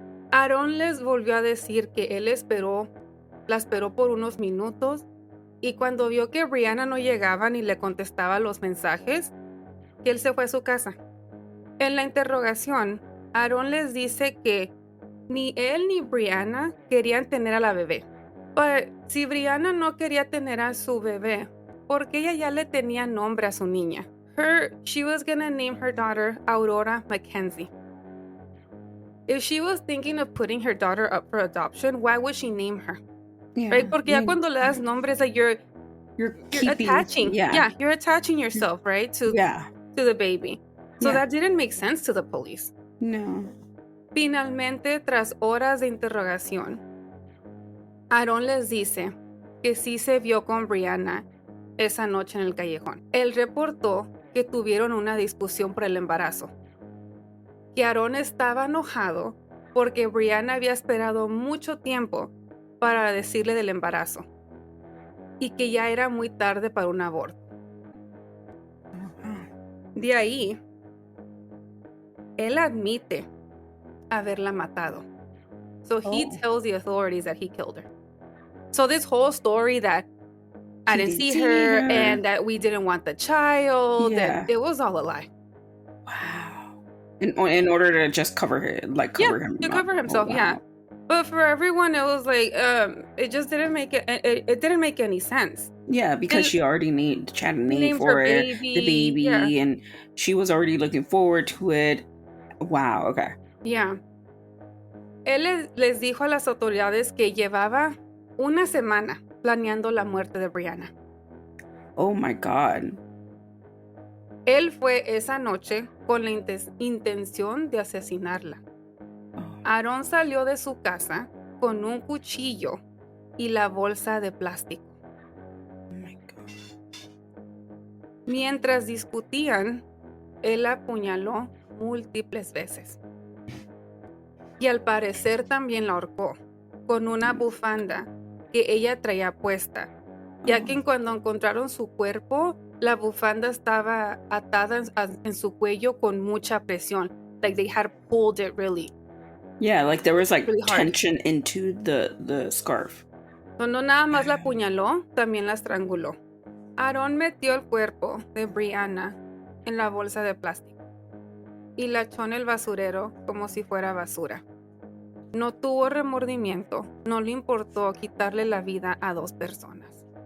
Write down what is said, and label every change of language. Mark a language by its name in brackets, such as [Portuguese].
[Spanish] Aarón les volvió a decir que él la esperó por unos minutos, y cuando vio que Breana no llegaba ni le contestaba los mensajes, que él se fue a su casa. En la interrogación, Aarón les dice que ni él ni Breana querían tener a la bebé. Pero si Breana no quería tener a su bebé, porque ella ya le tenía nombre a su niña. [English] She was gonna name her daughter Aurora Mackenzie. If she was thinking of putting her daughter up for adoption, why would she name her? Yeah. Right? [Spanish] Porque ya cuando le das nombres, [English] like you're keeping, attaching. Yeah. You're attaching yourself, right? To the baby. So that didn't make sense to the police. No. [Spanish] Finalmente, tras horas de interrogación, Aarón les dice que sí se vio con Breana esa noche en el callejón. Él reportó que tuvieron una discusión por el embarazo. Que Aarón estaba enojado porque Breana había esperado mucho tiempo para decirle del embarazo y que ya era muy tarde para un aborto. De ahí, él admite haberla matado. [English] So he tells the authorities that he killed her. So this whole story that I didn't see her and that we didn't want the child, that it was all a lie. Wow. In order to just cover him, to cover himself, yeah. But for everyone, it was like it just didn't make it. It didn't make any sense. Yeah, because she already had a name for it, the baby, and she was already looking forward to it. Wow. Okay. Yeah. [Spanish] Él les dijo a las autoridades que llevaba una semana planeando la muerte de Breana. [English] Oh my God. [Spanish] Él fue esa noche con la intención de asesinarla. Aarón salió de su casa con un cuchillo y la bolsa de plástico. [English] Oh my God. [Spanish] Mientras discutían, él la apuñaló múltiples veces. Y al parecer también la ahorcó con una bufanda que ella traía puesta, ya que cuando encontraron su cuerpo, la bufanda estaba atada en su cuello con mucha presión. [English] Like they had pulled it really. Yeah, like there was like really tension into the scarf. [Spanish] No nada más la apuñaló, también la estranguló. Aarón metió el cuerpo de Breana en la bolsa de plástico y la echó en el basurero como si fuera basura. No tuvo remordimiento, no le importó quitarle la vida a 2 personas.